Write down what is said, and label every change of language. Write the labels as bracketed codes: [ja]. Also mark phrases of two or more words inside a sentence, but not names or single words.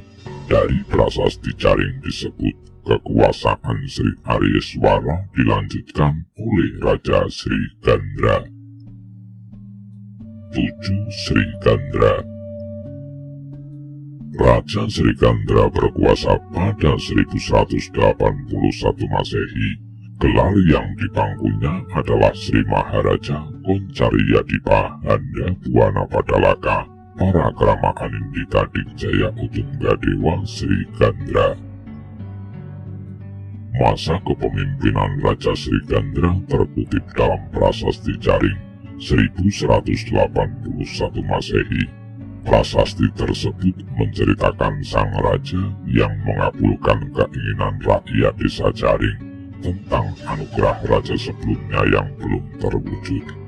[id] Dari prasasti Jaring disebut kekuasaan Sri Aryeswara dilanjutkan oleh Raja Sri Gandra. 7. Sri Gandra. Raja Sri Gandra berkuasa pada 1181 Masehi. Gelar yang dipangkunya adalah Sri Maharaja Koncariadipa Handa Buana Padalaka para Krama Anindita Dikjaya Utunggadewa Sri Gandra. Masa kepemimpinan Raja Sri Gandra terkutip dalam prasasti Jaring 1181 Masehi. Prasasti tersebut menceritakan sang raja yang mengabulkan keinginan rakyat desa Jaring tentang anugerah raja sebelumnya yang belum terwujud.